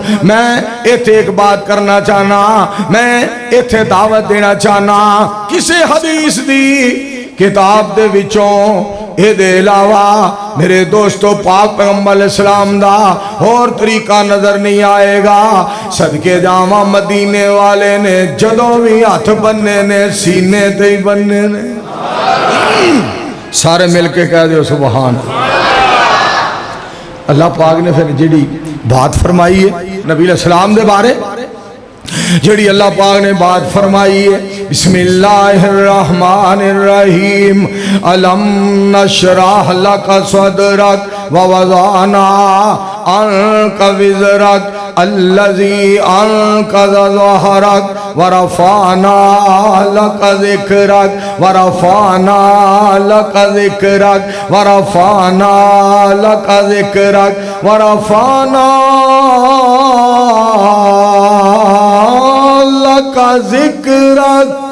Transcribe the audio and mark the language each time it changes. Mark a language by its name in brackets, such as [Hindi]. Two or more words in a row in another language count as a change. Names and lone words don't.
[Punjabi] میں اتھے ایک بات کرنا چاہنا، میں اتھے دعوت دینا چاہنا کسی حدیث دی کتاب دے وچوں ایہدے علاوہ میرے دوستو پاک پیغمبر علیہ السلام دا اور طریقہ نظر نہیں آئے گا. صدقے جاواں مدینے والے نے جدوں بھی ہاتھ بنھے نے سینے تے ہی بنھے نے. سارے مل کے کہہ دو سبحان. اللہ پاک نے پھر جڑی بات فرمائی ہے نبی علیہ السلام دے بارے، جڑی اللہ پاک نے بات فرمائی [Arabic] ہے، بسم اللہ الرحمن الرحیم، الم نشرح لک صدرک ووضعنا عنک وزرک الذی انقض ظہرک ورفعنا لک ذکرک ورفعنا لک ذکرک ورفعنا لک ذکرک ورفعنا لک ذکرک۔